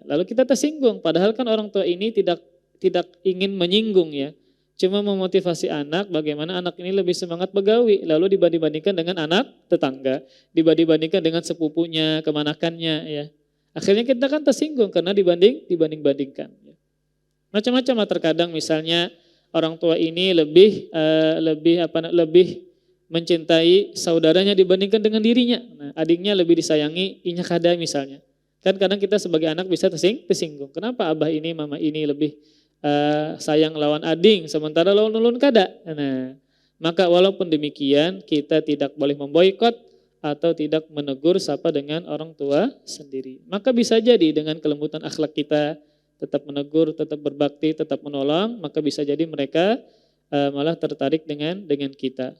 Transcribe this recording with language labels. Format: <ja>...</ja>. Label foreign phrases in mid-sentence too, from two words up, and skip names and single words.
<id>Lalu kita tersinggung, padahal kan orang tua ini tidak ingin menyinggung ya, cuma memotivasi anak bagaimana anak ini lebih semangat begawi, lalu dibanding-bandingkan dengan anak tetangga, dibanding-bandingkan dengan sepupunya, kemanakannya ya. Akhirnya kita kan tersinggung karena dibanding-bandingkan. Ya. Macam-macam terkadang misalnya orang tua ini lebih mencintai saudaranya dibandingkan dengan dirinya. Nah, adiknya lebih disayangi,</id> <bjn>inya kada misalnya.</bjn> <id>Kan kadang kita sebagai anak bisa tersinggung.</id> <bjn>Kenapa abah ini, mama ini lebih sayang lawan ading sementara lawan ulun kada.</bjn> <id>Nah, maka walaupun demikian kita tidak boleh memboikot atau tidak menegur sapa dengan orang tua sendiri. Maka bisa jadi dengan kelembutan akhlak kita tetap menegur, tetap berbakti, tetap menolong, maka bisa jadi mereka malah tertarik dengan kita.</id>